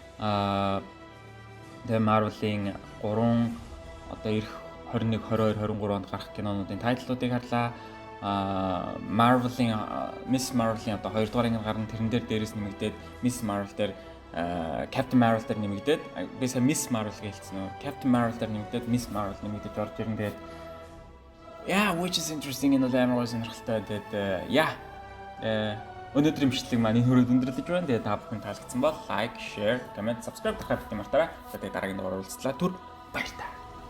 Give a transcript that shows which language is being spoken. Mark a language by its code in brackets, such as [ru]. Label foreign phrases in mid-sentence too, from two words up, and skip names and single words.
[mn] Тэгээд Marvel-ийн 3 одоо ирэх 21, 22, 23 онд гарах кинонуудын тайтлуудыг харлаа. Marvel-ийн Miss Marvel-ийн одоо 2 дугаар анги гарна. Тэрэн дээр дээрээс нэмэгдээд Miss Marvel дээр Captain Marvel дээр нэмэгдээд би сая Miss Marvel гэж хэлсэн нөө. Captain Marvel дээр нэмэгдээд Miss Marvel нэмэгдэж орж ирэн. Тэгээд [en] which is interesting [mn] энэ амар сонирхолтой. Тэгээд өнөөдрийн бичлэг маань энэ хүрээд өндөрлөж байна. Тэгээд та бүхэн таалагдсан бол [en] like, share, comment, subscribe [mn] дахиад битгий мартаарай. Тэгээд дараагийн дугаар уулзлаа. Түр баярлалаа.